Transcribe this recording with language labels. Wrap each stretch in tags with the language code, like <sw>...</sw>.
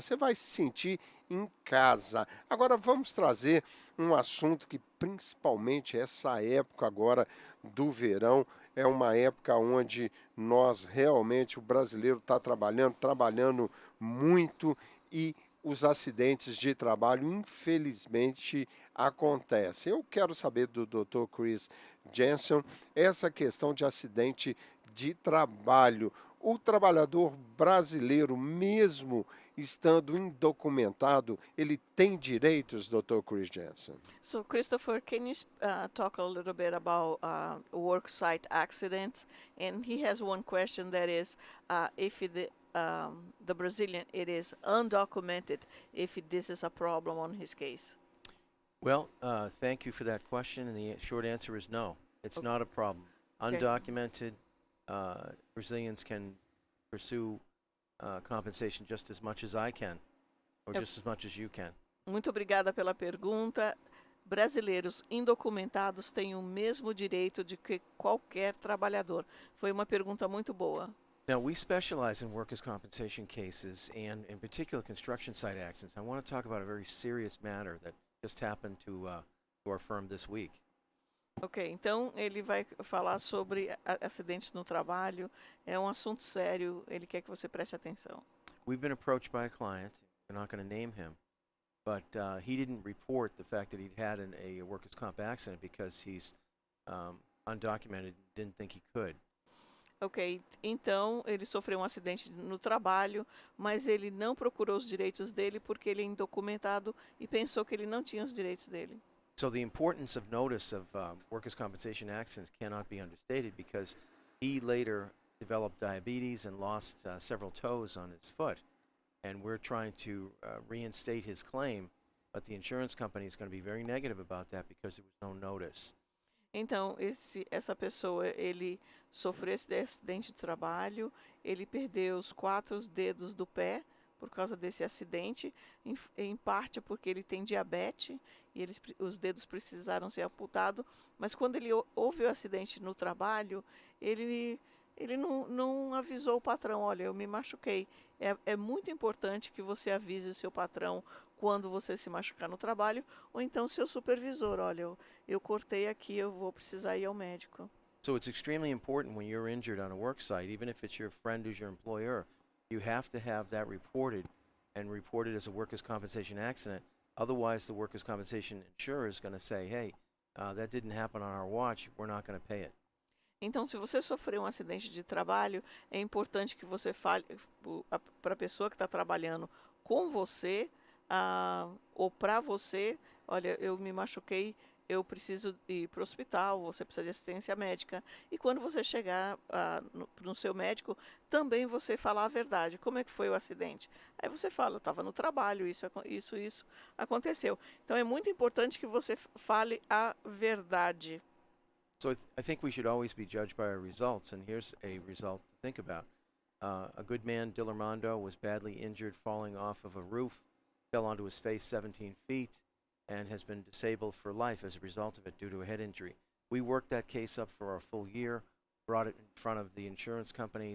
<pt>Você vai se sentir em casa. Agora vamos trazer um assunto que principalmente essa época agora do verão é uma época onde nós realmente, o brasileiro está trabalhando muito, e os acidentes de trabalho infelizmente acontecem. Eu quero saber do Dr. Chris Jensen essa questão de acidente de trabalho. O trabalhador brasileiro, mesmo estando indocumentado, ele tem direitos, Dr. Chris Jensen?</pt> <en>So, Christopher, can you talk a little bit about work site accidents? And he has one question, that is, if the Brazilian, it is undocumented, if this is a problem on his case. Well, thank you for that question, and the short answer is no. It's not a problem. Undocumented Brazilians can pursue compensation just as much as I can, or just as much as you can.</en> <pt>Muito obrigada pela pergunta. Brasileiros indocumentados têm o mesmo direito de que qualquer trabalhador. Foi uma pergunta muito boa.</pt> <en>Now, we specialize in workers' compensation cases and, in particular, construction site accidents. I want to talk about a very serious matter that just happened to our firm this week.</en> <pt>Ok, então ele vai falar sobre acidentes no trabalho. É um assunto sério, ele quer que você preste atenção.</pt> <en>We've been approached by a client. We're not going to name him, but he didn't report the fact that he'd had a workers' comp accident because he's undocumented, didn't think he could.</en> <pt>Ok, então ele sofreu um acidente no trabalho, mas ele não procurou os direitos dele porque ele é indocumentado e pensou que ele não tinha os direitos dele.</pt> <en>So the importance of notice of workers' compensation accidents cannot be understated, because he later developed diabetes and lost several toes on his foot. And we're trying to reinstate his claim, but the insurance company is going to be very negative about that because there was no notice.</en> <pt>Então, essa pessoa, ele sofreu esse acidente de trabalho, ele perdeu os 4 dedos do pé por causa desse acidente, em parte porque ele tem diabetes e os dedos precisaram ser amputados, mas quando ele houve o acidente no trabalho, ele não avisou o patrão: olha, eu me machuquei. É muito importante que você avise o seu patrão quando você se machucar no trabalho, ou então seu supervisor: olha, eu cortei aqui, eu vou precisar ir ao médico.</pt> <en>So it's extremely important when you're injured on a work site, even if it's your friend who's your employer, you have to have that reported, and reported as a workers' compensation accident. Otherwise, the workers' compensation insurer is going to say, hey, that didn't happen on our watch, we're not going to pay it.</en> <pt>Então, se você sofreu um acidente de trabalho, é importante que você fale para a pessoa que está trabalhando com você, ou para você: olha, eu me machuquei, eu preciso ir para o hospital, você precisa de assistência médica. E quando você chegar no seu médico, também você falar a verdade. Como é que foi o acidente? Aí você fala: eu estava no trabalho, isso aconteceu. Então é muito importante que você fale a verdade.</pt> <en>So I think we should always be judged by our results, and here's a result to think about. A good man, Dillermondo, was badly injured falling off of a roof, fell onto his face 17 feet, and has been disabled for life as a result of it due to a head injury. We worked that case up for a full year, brought it in front of the insurance company.</en>